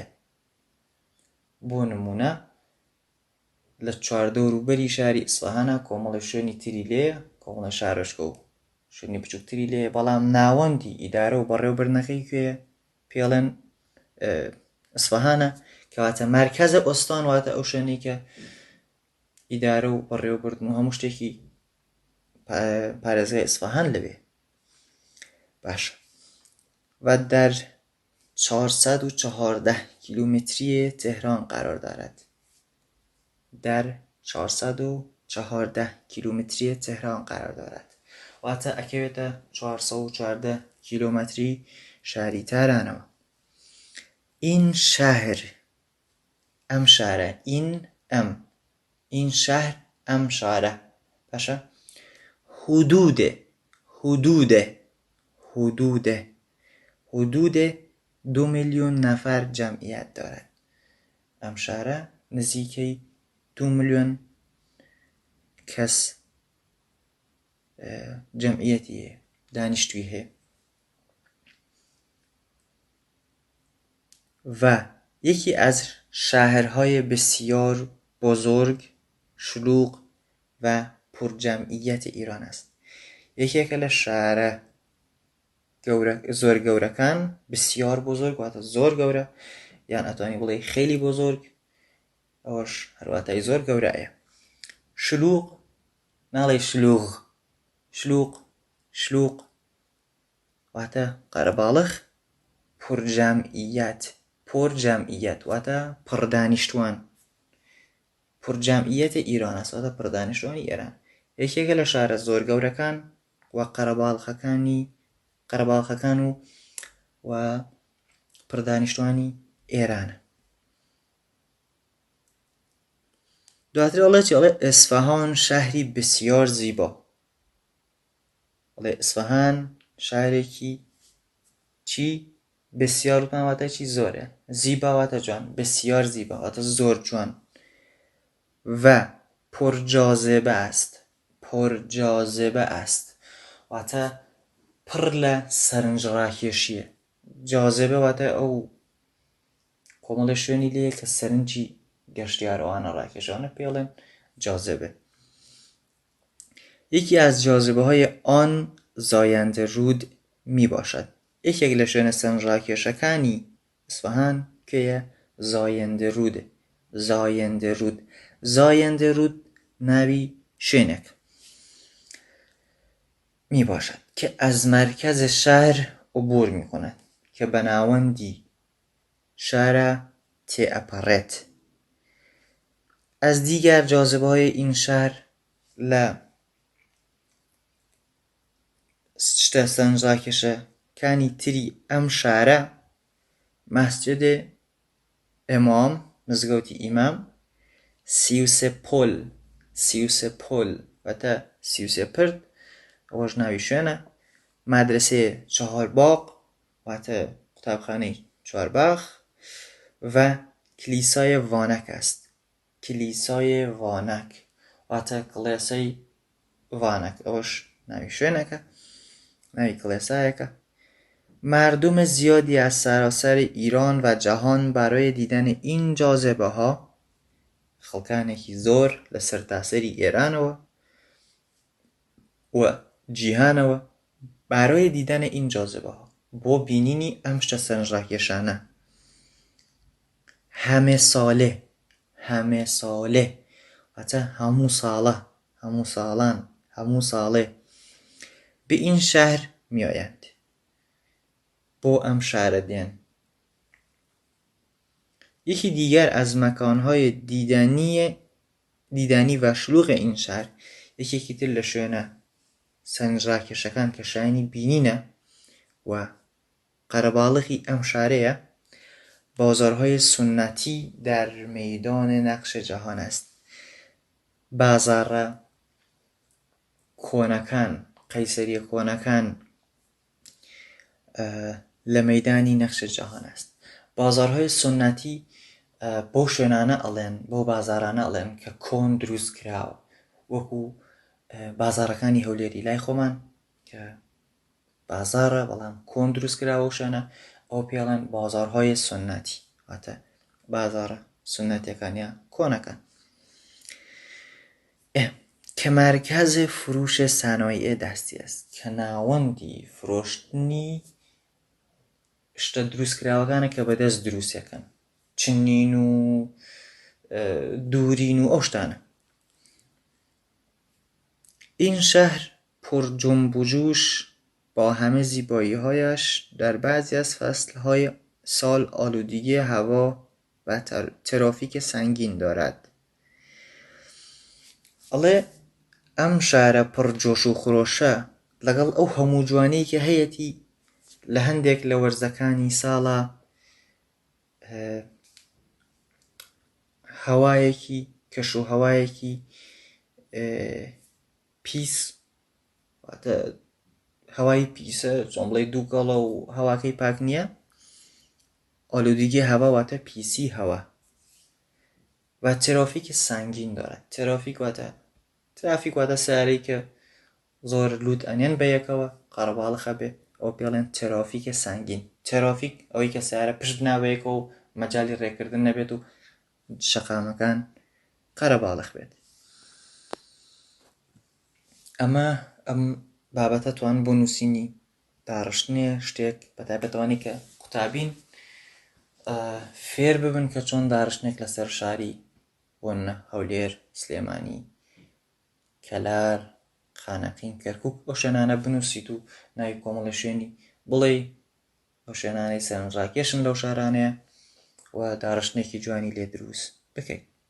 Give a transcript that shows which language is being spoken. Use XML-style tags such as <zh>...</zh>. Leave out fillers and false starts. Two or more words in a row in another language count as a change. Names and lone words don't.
<ckb>بۆ نمونە لە چواردە وروبەری شاری ئیسفەهانە کۆمەڵی شوێنی تری لێیە، کۆمەڵە شارۆچکە و شوێنی بچووکتری لێیە، بەڵام ناوەندی ئیدارە و بەڕێوەبردنەکەی کوێیە؟ پێڵێن ئیسفەهانە کەواتە</ckb> <fa>مرکزە ئۆستان</fa> <ckb>واتە ئەو شوێنەی کە ئیدارە و بەڕێوەبردن و هەموو شتێکی پارێزگای ئیسفەهان لەوێ.</ckb> <fa>باشە و در 414 کیلومتری تهران قرار دارد. در 414 کیلومتری تهران قرار دارد.</fa> <ckb>واتە ئەکەوێتە 414 کیلومتری شاری تارانەوە.</ckb> <fa>این شهر</fa> <ckb>ئەم شارە،</ckb> <fa>این شهر</fa> <ckb>ئەم شارە.</ckb> <fa>باشە حدود 2 میلیون نفر جمعیت دارد.</fa> <ckb>ئەم شارە نزیکەی 2 میلیۆن کەس جمعیەتی هەیە، دانیشتووی هەیە.</ckb> <fa>و یکی از شهرهای بسیار بزرگ، شلوغ و پرجمعیت ایران است.</fa> <ckb>یەکێکە لە شارە زۆر گەورەکان،</ckb> <fa>بسیار بزرگ</fa> <ckb>واتە زۆر گەورە، یان ئەتوانی بڵێ</ckb> <fa>خیلی بزرگ،</fa> <ckb>ئەوەش هەرواتای زۆر گەورەیە. شلوغ ناڵێ شلوغ واتە قەرەباڵغ. پرجەمعیەت واتە پڕدانیشتوان.</ckb> <fa>پرجەمعیەتە ئیران است</fa> <ckb>واتە پڕدانیشتوانی ئێران. یەکێکە لە شارە زۆر گەورەکان و قەرەباڵغەکان و پڕدانیشتوانی ئێرانە. دواتر ئەڵێ چی؟ ئەڵێ ئیسفەهان</ckb> <fa>شهری بسیار زیبا.</fa> <ckb>ئەڵێ ئیسفەهان شارێکی چی؟ بسیار واتە چی؟ زۆرە. زیبا واتە جوان،</ckb> <fa>بسیار زیبا</fa> <ckb>واتە زۆر جوان.</ckb> <fa>و پرجاذبه است</fa> <ckb>واتە پڕ لە سەرنجڕاکێشیە. جاذبە واتە ئەو کۆمەڵە شوێنی لێ کە سەرنجی گەشتیارەوانە ڕاکێشانە پێڵێن جاذبه.</ckb> <fa>یکی از جاذبه های آن زاینده رود می باشد.</fa> <ckb>یەکێک لە شوێنە سەرنجڕاکێشەکانی ئیسفەهان کێیە؟ زاینده روده. زاینده رود.</ckb> <fa>زاینده رود</fa> <ckb>ناوی شوێنێک</ckb> <fa>می باشد که از مرکز شهر عبور می کند که</fa> <ckb>به ناوەندی شهر تئپەڕێت.</ckb> <fa>از دیگر جاذبه های این شهر</fa> <ckb>لە شتە سەرنجڕاکێشەکانی تری ئەم شارە مەسجد ئیمام، مزگەوتی ئیمام، 33 پۆل، 33 پۆل واتە 33 پرد، ئەوەش ناوی شوێنە، مادرسەیە چهارباغ واتە قوتابخانەی چوارباغ</ckb> <fa>و کلیسای وانک است.</fa> <ckb>کلیسای وانک واتە کڵێسەی وانک، ئەوەش ناوی شوێنەکە، ناوی کڵێسایەکە.</ckb> <fa>مردم زیادی از سراسر ایران و جهان برای دیدن این جاذبه ها،</fa> <ckb>خەڵکانێکی زۆر لە سەرتاسەری ئێرانەوە و جیهانەوە</ckb> <fa>برای دیدن این جاذبه ها،</fa> <ckb>بۆ بینینی ئەم شتە سەرنجڕاکێشانە</ckb> <fa>همه ساله، همه ساله</fa> <ckb>واتە هەموو ساڵە، هەموو ساڵان، هەموو ساڵێ</ckb> <fa>به این شهر می آیند،</fa> <ckb>بۆ ئەم شارە دێن.</ckb> <fa>یکی دیگر از مکانهای دیدنی و شلوغ این شهر،</fa> <ckb>یکێکی تر لە شوێنە سەرنجڕاکێشەکان کە شایانی بینینە و قەرەباڵغی ئەم شارەیە،</ckb> <fa>بازارهای سنتی در میدان نقش جهان است.</fa> <ckb>بازارە کۆنەکان، قەیسەریە کۆنەکان لە مەیدانی نەخش جەهان است.</ckb> <fa>بازارهای سنتی</fa> <ckb>بۆ شوێنانە ئەڵێن، بۆ بازارانە ئەڵێن کە کۆن دروست کراوە، وەکو بازارەکانی هەولێری لای خۆمان کە بازارە بەڵام کۆن دروست کراوە شوێنە، ئەو پێڵێن</ckb> <fa>بازارهای سنتی</fa> <ckb>واتە بازارە سنتیەکانیان کۆنەکان.</ckb> <fa>که مرکز فروش صنایع دستی است،</fa> <ckb>کە ناوەندی فرۆشتنی شتە دروستکراوەکانە کە بەدەست دروستیەکەن، چنین و دوورین و ئەو شتانە.</ckb> <fa>این شهر پر جنب و جوش با همه زیبایی‌هایش در بعضی از فصل‌های سال آلودگی هوا و ترافیک سنگین دارد.</fa> <ckb>ئەڵێ ئەم شارە پڕ جۆش و خرۆشە لەگەڵ ئەو هەموو جوانەی کە هەیەی لە هەندێک لە وەرزەکانی ساڵە هەوایەکی کەش و هەوایەکی پیس، واتە هەوای پیسە چۆن بڵێ دووگەڵە و هەواکەی پاک نییە. ئالودگی هەوا واتە پیسی هەوا</ckb> <fa>و ترافیک سنگین دارد.</fa> <ckb>ترافیک واتە سیارەی کە زۆر لوت ئەنێن بە یەکەوە قەرەباڵغە بێ، ئەو پێڵێن ترافیکە سنگین. ترافیک ئەوەی کە سیارە پشت ناوەیەکە و مەجای ڕێکردن نەبێت و شەقامەکان قەرەباڵغ بێت. ئەم بابەتە توان بۆ نووسینی داڕشتنێ شتێک بەتایبەتەوانی کە قوتابین فێر ببن کە چۆن داڕشتنێک لەسەر شاری بۆن هەولێر، سلێمانی، کەلار، خانەقین، کەرکووک ئەو شوێنانە بنووسیت و ناوی کۆمەڵی شوێنی بڵێ ئەو شوێنانەی سەرنجڕاکێشن لەو شارانەیە و داڕشتنێکی جوانی لێ دروست بکەیت.</ckb>